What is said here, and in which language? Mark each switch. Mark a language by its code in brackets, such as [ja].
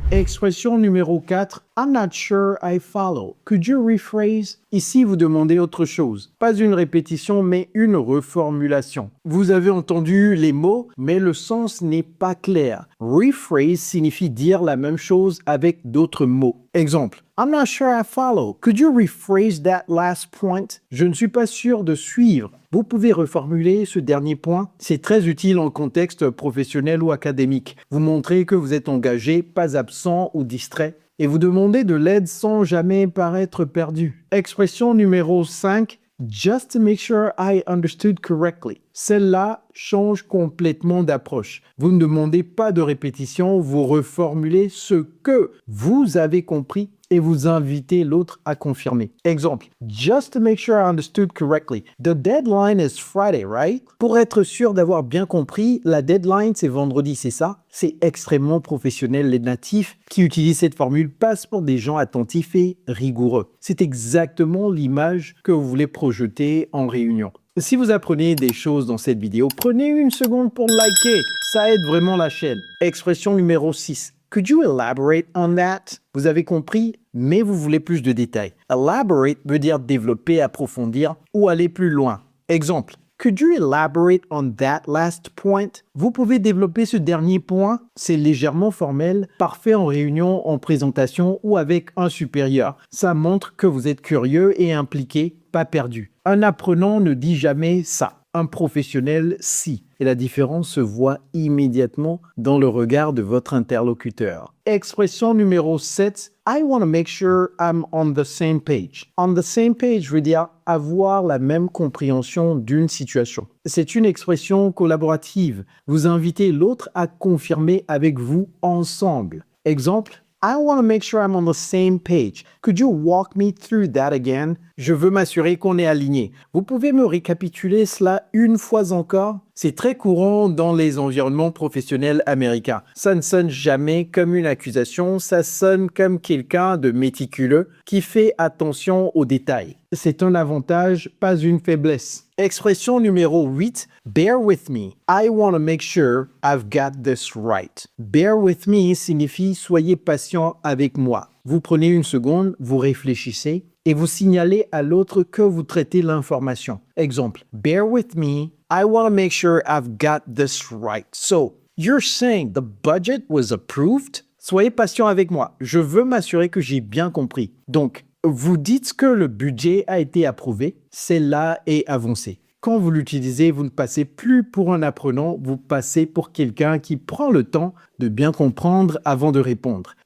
[fr] Expression numéro 4. [en] I'm not sure I follow. Could you rephrase? [fr] Ici, vous demandez autre chose. Pas une répétition, mais une reformulation. Vous avez entendu les mots, mais le sens n'est pas clair. Rephrase signifie dire la même chose avec d'autres mots. [en] Exemple. I'm not sure I follow. Could you rephrase that last point? [fr] Je ne suis pas sûr de suivre. Vous pouvez reformuler ce dernier point. C'est très utile en contexte professionnel ou académique. Vous montrez que vous êtes engagé, pas absent ou distrait. Et vous demandez de l'aide sans jamais paraître perdu. Expression numéro 5. [en] Just to make sure I understood correctly. [fr] Celle-là change complètement d'approche. Vous ne demandez pas de répétition, vous reformulez ce que vous avez compris et vous invitez l'autre à confirmer. [en] Exemple, just to make sure I understood correctly. The deadline is Friday, right? [fr] Pour être sûr d'avoir bien compris, la deadline c'est vendredi, c'est ça? C'est extrêmement professionnel. Les natifs qui utilisent cette formule passent pour des gens attentifs et rigoureux. C'est exactement l'image que vous voulez projeter en réunion. Si vous apprenez des choses dans cette vidéo, prenez une seconde pour liker. Ça aide vraiment la chaîne. Expression numéro 6. [en] Could you elaborate on that? [fr] Vous avez compris, mais vous voulez plus de détails. Elaborate veut dire développer, approfondir ou aller plus loin. Exemple. [en] Could you elaborate on that last point? [fr] Vous pouvez développer ce dernier point. C'est légèrement formel, parfait en réunion, en présentation ou avec un supérieur. Ça montre que vous êtes curieux et impliqué, pas perdu. Un apprenant ne dit jamais ça. Un professionnel, si. Et la différence se voit immédiatement dans le regard de votre interlocuteur. Expression numéro 7. [en] I want to make sure I'm on the same page. On the same page [fr] veut dire avoir la même compréhension d'une situation. C'est une expression collaborative. Vous invitez l'autre à confirmer avec vous ensemble. Exemple. [en] I want to make sure I'm on the same page. Could you walk me through that again? [fr] Je veux m'assurer qu'on est aligné. Vous pouvez me récapituler cela une fois encore? C'est très courant dans les environnements professionnels américains. Ça ne sonne jamais comme une accusation, ça sonne comme quelqu'un de méticuleux qui fait attention aux détails. C'est un avantage, pas une faiblesse. Expression numéro 8. [en] Bear with me. I want to make sure I've got this right. Bear with me [fr] signifie soyez patient avec moi. Vous prenez une seconde, vous réfléchissez et vous signalez à l'autre que vous traitez l'information. [en] Exemple. Bear with me. I want to make sure I've got this right. So, you're saying the budget was approved? [fr] Soyez patient avec moi. Je veux m'assurer que j'ai bien compris. Donc, vous dites que le budget a été approuvé, celle-là est avancée. Quand vous l'utilisez, vous ne passez plus pour un apprenant, vous passez pour quelqu'un qui prend le temps de bien comprendre avant de répondre.